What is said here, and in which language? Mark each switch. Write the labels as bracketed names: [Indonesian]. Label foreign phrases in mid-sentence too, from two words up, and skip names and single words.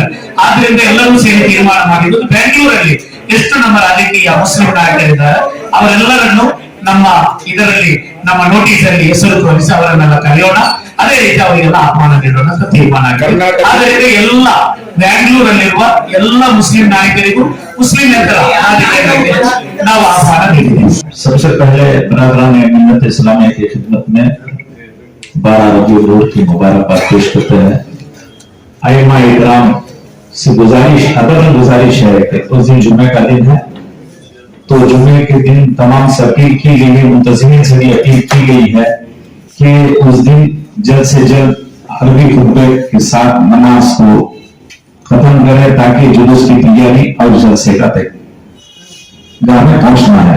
[Kannada] ಆದ್ರಿಂದ ಎಲ್ಲರೂ ಸೇರಿ ತೀರ್ಮಾನ ಮಾಡಿದ್ದು ಬೆಂಗಳೂರಲ್ಲಿ ಎಷ್ಟು ನಮ್ಮ ರಾಜಕೀಯ ಮುಸ್ಲಿಂ ನಾಯಕರಿದ್ದಾರೆ ಅವರೆಲ್ಲರನ್ನು ನಮ್ಮ ಇದರಲ್ಲಿ, ನಮ್ಮ ನೋಟಿಸ್ ಅಲ್ಲಿ ಹೆಸರು ತೋರಿಸಿ ಅವರನ್ನೆಲ್ಲ ಕರೆಯೋಣ. ಅದೇ ರೀತಿ ಅವರಿಗೆಲ್ಲ ಆಹ್ವಾನ ನೀಡೋಣ ಅಂತ ತೀರ್ಮಾನ ಆಗಿದೆ. ಆದ್ದರಿಂದ ಎಲ್ಲ ಬೆಂಗಳೂರಲ್ಲಿರುವ ಎಲ್ಲ ಮುಸ್ಲಿಂ ನಾಯಕರಿಗೂ ಮುಸ್ಲಿಮೇತರ ನಾವು ಆಹ್ವಾನ ನೀಡಿದ್ದೇವೆ. [Hindi] सबसे पहले बरादरान मिल्लत इस्लामिया की खिदमत में 12 रबीउल अव्वल की मुबारकबाद पेश करते हैं। आइमा इकराम से गुजारिश है कि उस दिन जुम्मे का दिन है, तो जुम्मे के दिन तमाम से अपील की गई है, मुंतजिमीन से भी अपील की गई है कि उस दिन जल्द से जल्द अरबी खुतबे के साथ नमाज को खत्म करें ताकि जुलूस की तैयारी और जलसे का तय गाह में पहुंचना है।